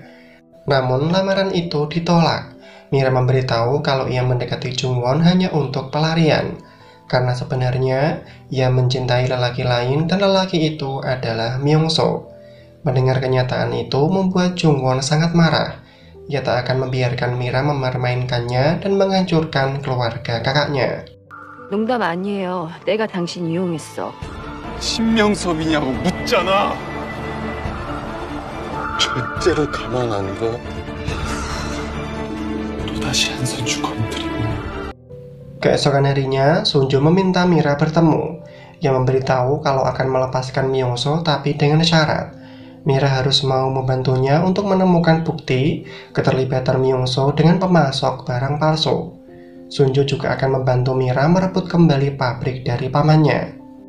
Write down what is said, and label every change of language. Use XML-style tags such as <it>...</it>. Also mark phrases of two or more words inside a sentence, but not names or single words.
<id>Namun lamaran itu ditolak. Mira memberitahu kalau ia mendekati Jungwon hanya untuk pelarian, karena sebenarnya ia mencintai lelaki lain dan lelaki itu adalah Myung-soo. Mendengar kenyataan itu membuat Jungwon sangat marah. Ia tak akan membiarkan Mira mempermainkannya dan menghancurkan keluarga kakaknya.</id> <ko>농담 아니에요. 내가 당신 이용했어. 신명섭이냐고 묻잖아. 절대로 가만 안 둬. 또다시 한 선수 건드리면</ko> <id>Keesokan harinya, Sunjo meminta Mira bertemu. Ia memberitahu kalau akan melepaskan Myung-soo tapi dengan syarat. Mira harus mau membantunya untuk menemukan bukti keterlibatan Myung-soo dengan pemasok barang palsu. Sunjo juga akan membantu Mira merebut kembali pabrik dari pamannya.</id>